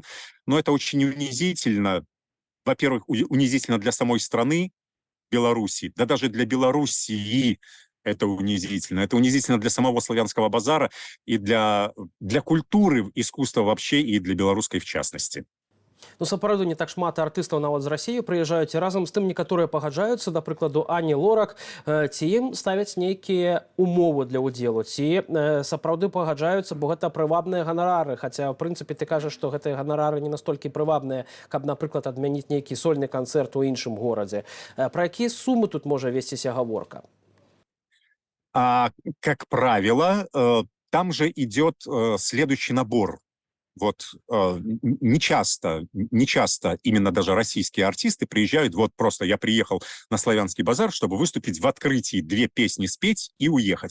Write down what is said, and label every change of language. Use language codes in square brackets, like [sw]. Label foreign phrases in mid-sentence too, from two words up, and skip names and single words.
[ru] Но это очень унизительно. Во-первых, унизительно для самой страны Беларуси, да даже для Белоруссии это унизительно. Это унизительно для самого славянского базара и для культуры, искусства вообще, и для белорусской в частности. [be] Ну, сапраўды, не так шмат артыстаў нават з Расіі прыязджаюць, і разам з тым некаторыя пагаджаюцца, да прыкладу, Ані Лорак, ці ім ставяць нейкія умовы для ўдзелу, ці сапраўды пагаджаюцца, бо гэта прывабныя ганарары, хаця, в прынцыпе, ты кажаш, што гэтыя ганарары не настолькі прывабныя, каб, напрыклад, адмяніць нейкі сольны канцэрт у іншым горадзе. Пра якія сумы тут можа весціся гаворка? [ru] Как правило, там же идет следующий набор. Вот не часто именно даже российские артисты приезжают, вот просто я приехал на Славянский базар, чтобы выступить в открытии, 2 песни спеть и уехать.